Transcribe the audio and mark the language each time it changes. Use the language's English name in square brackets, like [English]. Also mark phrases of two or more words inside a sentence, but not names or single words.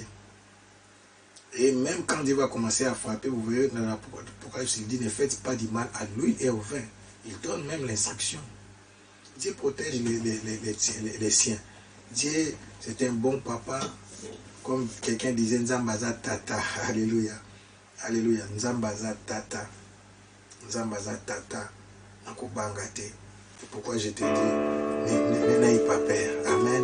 [French] Et même quand Dieu va commencer à frapper, vous verrez dans l'Apocalypse, il dit ne faites pas du mal à l'huile et au vin. Il donne même l'instruction. Dieu protège les siens. Dieu, c'est un bon papa. Comme quelqu'un disait, [Lingala] Nzambaza Tata. [French] Alléluia. Alléluia. [Lingala] Nzambaza Tata. Nzambaza Tata. Nakobangate. [French] C'est pourquoi je te dis, n'aie pas peur. Amen.